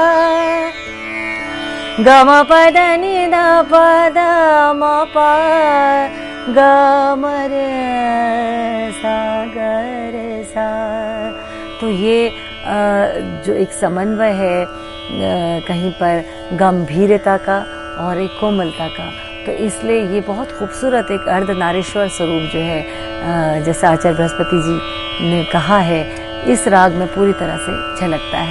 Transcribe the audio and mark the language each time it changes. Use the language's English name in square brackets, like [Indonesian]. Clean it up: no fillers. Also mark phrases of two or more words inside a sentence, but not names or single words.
[Hindi] ग म प द नि द प द म प ग म रे सा ग रे सा। तो ये जो एक समन्वय है कहीं पर गंभीरता का और एक कोमलता का, तो इसलिए ये बहुत खूबसूरत एक अर्धनारीश्वर स्वरूप जो है, जैसा आचार्य बृहस्पति जी ने कहा है, इस राग में पूरी तरह से झलकता है।